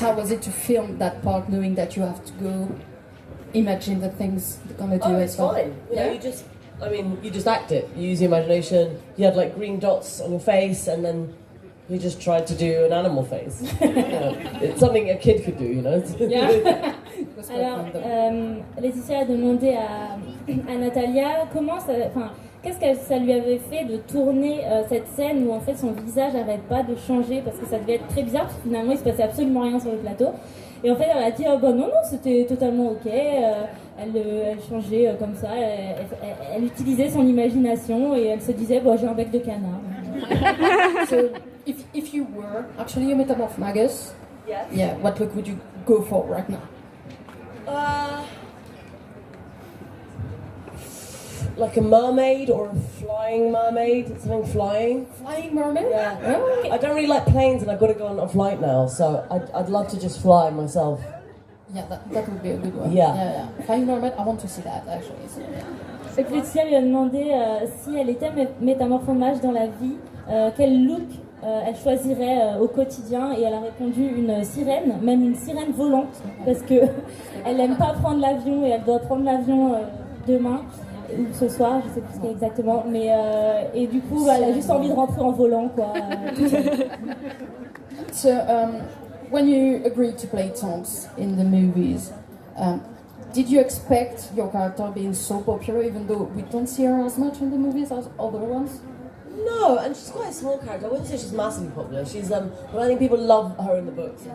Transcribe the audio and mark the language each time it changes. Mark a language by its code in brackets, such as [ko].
[en] how was it to film that part, knowing that you have to go imagine the things they're gonna do? Oh, and it's stuff? fine. You know, Yeah? you just act it. You use your imagination. You had like green dots on your face, and then you just tried to do an animal face. You know, it's something a kid could do, you know. Yeah. It was quite [fr] Alors, [en] fun, though. [fr] Laetitia a demandé à Natalia qu'est-ce que ça lui avait fait de tourner cette scène où en fait son visage n'arrête pas de changer parce que ça devait être très bizarre parce que finalement il se passait absolument rien sur le plateau. Et en fait elle a dit non, c'était totalement ok, elle changeait comme ça, elle utilisait son imagination et elle se disait j'ai un bec de canard. [en] So if you were actually a metamorphmagus, Yes. yeah, what look would you go for right now? Like a mermaid or a flying mermaid, something flying. Flying mermaid? Yeah. Oh, okay. I don't really like planes, and I've got to go on a flight now, so I'd love to just fly myself. Yeah, that would be a good one. Yeah. Flying mermaid, I want to see that actually. So, yeah. [fr] Et Laetitia lui a demandé si elle était métamorphomage dans la vie, quel look elle choisirait au quotidien, et elle a répondu une sirène, même une sirène volante, parce que elle n'aime pas prendre l'avion et elle doit prendre l'avion demain ou ce soir, je sais plus ce qu'il y a exactement, mais et du coup elle a juste envie de rentrer en volant quoi. [en] So, when you agreed to play Tonks in the movies, did you expect your character being so popular, even though we don't see her as much in the movies as other ones? No, and she's quite a small character. I wouldn't say she's massively popular. She's but I think people love her in the books.